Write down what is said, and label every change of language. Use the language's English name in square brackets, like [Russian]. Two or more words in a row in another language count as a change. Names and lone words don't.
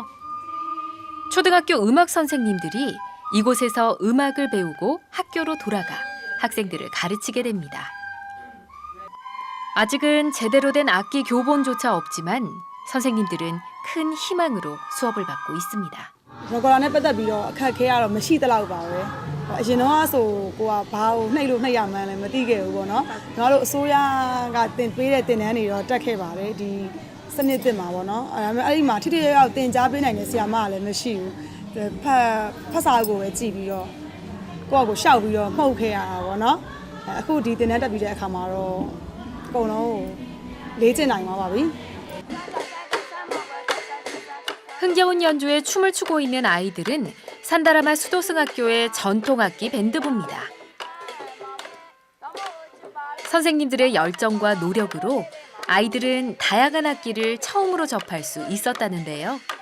[Korean] 초등학교 음악 선생님들이 이곳에서 음악을 배우고 학교로 돌아가 학생들을 가르치게 됩니다. 아직은 제대로 된 악기 교본조차 없지만 선생님들은 큰 희망으로 수업을 받고 있습니다. [Burmese] ငကော်နဲ့ပတ်သက်ပြီးတော့အခက်အခဲကတော့မရှိသလောက်ပါပဲအရင်တော့ဆိုကိုကဘာကိုနှိပ်လို့နှိပ်ရမှန်းလည်းမသိခဲ့ဘူးပေါ့နော်ငါတို့အစိုးရကတင်ပေးတဲ့တင်တန်းတွေတော့တက်ခဲ့ပါတယ်ဒီစနစ်သစ်မှာပေါ့နော်အဲ့ဒီမှာထိထိရောက်တင်ကြားပေးနိုင်တဲ့ဆရာမကလည်းမရှိဘူးဖတ်စာကိုပဲကြည့်ပြီးတော့ကိုယ့်ကိုရှောက်ပြီးတော့မှုတ်ခဲ့ရတာပေါ့နော်အခုဒီတင်တန်းတက်ပြီးတဲ့အခါမှာတော့အကုန်လုံးလေ့ကျင့်နိုင်ပါပြီ [Korean] 흥겨운 연주에 춤을 추고 있는 아이들은 산다라마 수도승학교의 전통악기 밴드부입니다. 선생님들의 열정과 노력으로 아이들은 다양한 악기를 처음으로 접할 수 있었다는데요.